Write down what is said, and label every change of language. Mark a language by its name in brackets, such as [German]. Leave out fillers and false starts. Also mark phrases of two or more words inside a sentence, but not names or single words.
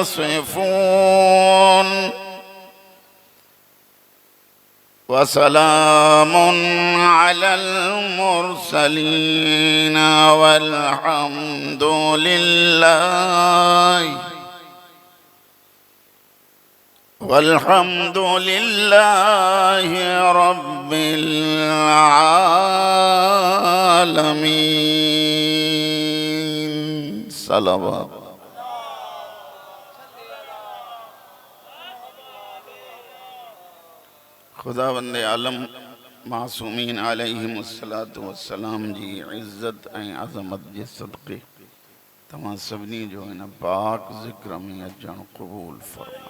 [Arabic] يصفون وسلام على المرسلين والحمد لله رب العالمين. صلوات. [Sindhi] खुदावंद आलम मासूमीन [Arabic] عليهم الصلاة والسلام [Sindhi] जी इज़्ज़त ऐं अज़मत जे सदक़े तव्हां सभिनी जो हिन पाक ज़िक्र में अचणु क़बूल फरमाए।